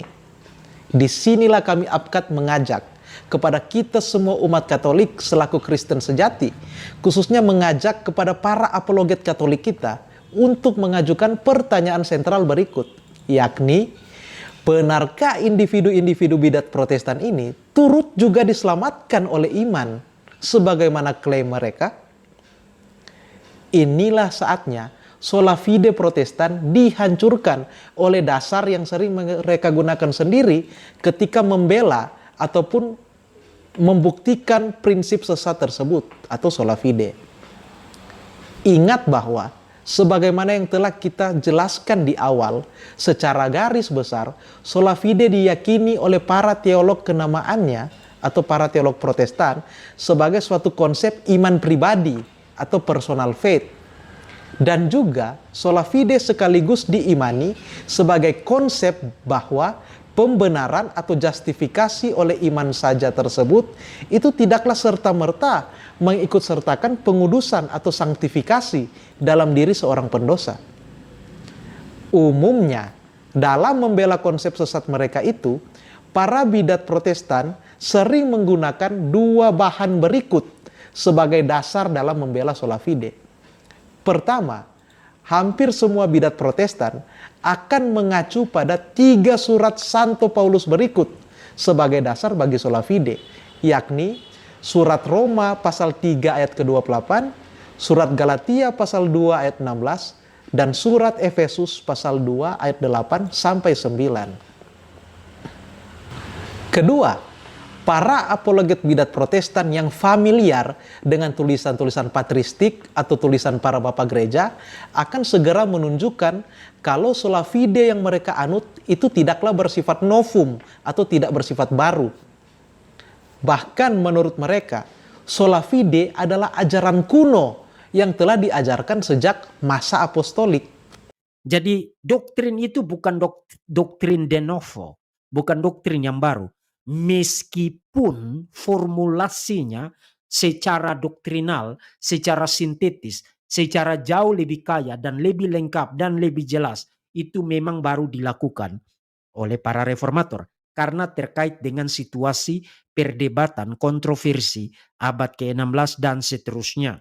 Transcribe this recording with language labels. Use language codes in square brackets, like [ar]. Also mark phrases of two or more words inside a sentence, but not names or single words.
[id] Disinilah kami APKAT mengajak kepada kita semua umat Katolik selaku Kristen sejati, khususnya mengajak kepada para apologet Katolik kita untuk mengajukan pertanyaan sentral berikut, yakni, benarkah individu-individu bidat Protestan ini turut juga diselamatkan oleh iman sebagaimana klaim mereka? Inilah saatnya [la] sola fide [id] Protestan dihancurkan oleh dasar yang sering mereka gunakan sendiri ketika membela ataupun membuktikan prinsip sesat tersebut atau [la] sola fide. [id] Ingat bahwa sebagaimana yang telah kita jelaskan di awal, secara garis besar, [la] sola fide [id] diyakini oleh para teolog kenamaannya atau para teolog Protestan sebagai suatu konsep iman pribadi atau [en] personal faith. [id] Dan juga [la] sola fide [id] sekaligus diimani sebagai konsep bahwa pembenaran atau justifikasi oleh iman saja tersebut itu tidaklah serta-merta mengikutsertakan pengudusan atau sanktifikasi dalam diri seorang pendosa. Umumnya, dalam membela konsep sesat mereka itu, para bidat Protestan sering menggunakan dua bahan berikut sebagai dasar dalam membela [la] sola fide. [id] Pertama, hampir semua bidat Protestan akan mengacu pada 3 surat Santo Paulus berikut sebagai dasar bagi [la] sola fide, [id] yakni surat Roma pasal 3 ayat ke-28, surat Galatia pasal 2 ayat 16, dan surat Efesus pasal 2 ayat 8 sampai 9. Kedua, para apologet bidat Protestan yang familiar dengan tulisan-tulisan patristik atau tulisan para bapak gereja akan segera menunjukkan kalau [la] sola fide [id] yang mereka anut itu tidaklah bersifat novum atau tidak bersifat baru. Bahkan menurut mereka, [la] sola fide [id] adalah ajaran kuno yang telah diajarkan sejak masa apostolik. Jadi doktrin itu bukan doktrin [la] de novo, [id] bukan doktrin yang baru. Meskipun formulasinya secara doktrinal, secara sintetis, secara jauh lebih kaya dan lebih lengkap dan lebih jelas, itu memang baru dilakukan oleh para reformator karena terkait dengan situasi perdebatan, kontroversi abad ke-16 dan seterusnya.